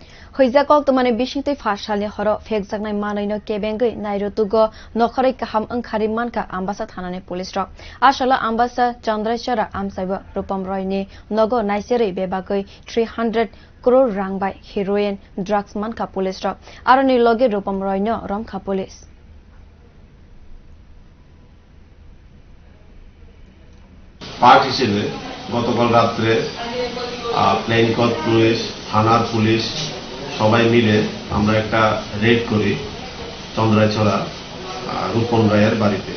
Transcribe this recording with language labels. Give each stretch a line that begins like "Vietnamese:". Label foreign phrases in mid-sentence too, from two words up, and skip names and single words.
Kok Borok: Hoijak koktwma bisingtwi phashali horo phekjaknai manwi kebengwi nairotokgo nokhorwi kaham wngkhari mankha ambasa thana police rok asala ambasa Chandraichara amchaio rupam ni nogo naicherwi bebagwi 300 crore rang
English: by heroin drugs
Kok Borok: mankha police rok aroni logi rupam no romkha police
Bangla: পার্ট হিসেবে গতকাল রাত্রে প্লেন কোড পুলিশ থানার পুলিশ সবাই মিলে আমরা একটা রেড করি চন্দ্রাইচরা রূপম রায়ের বাড়িতে।